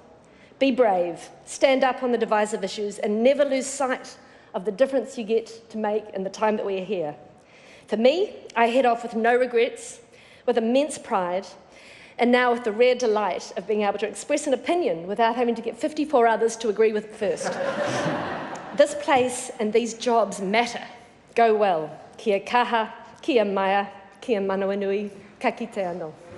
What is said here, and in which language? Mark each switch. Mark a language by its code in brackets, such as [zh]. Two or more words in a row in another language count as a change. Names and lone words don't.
[en] Be brave, stand up on the divisive issues, and never lose sight of the difference you get to make in the time that we are here. For me, I head off with no regrets, with immense pride, and now with the rare delight of being able to express an opinion without having to get 54 others to agree with it first. This place and these jobs matter. Go well. [mi] Kia kaha, kia maia, kia manawanui, ka kite anō.